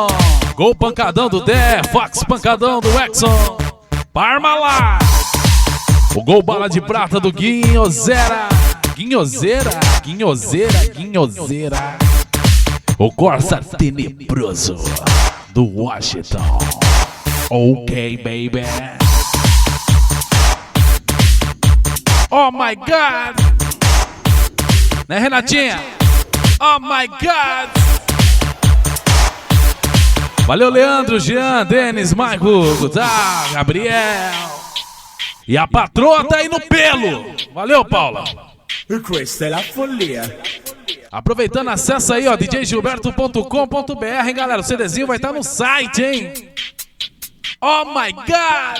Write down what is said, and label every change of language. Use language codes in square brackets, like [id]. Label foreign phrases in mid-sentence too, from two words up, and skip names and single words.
[pt] Gol pancadão do Dé, Fox pancadão do Exxon, Parmalat. O gol bala de prata do Guinhozera. Guinhozeira. O Corsa tenebroso do Washington. [en] Ok, baby. Oh my God. [pt] Né, Renatinha? [en] Oh my God. [pt] Valeu, Leandro, Jean, Denis, Maico, Gutá, Gabriel. E a patroa tá aí no pelo. Valeu, Paula. [it] E questa è la follia. [pt] Aproveitando, acessa aí, ó, djgilberto.com.br, hein, galera. O CDzinho vai estar no site, hein? [en] Oh my God.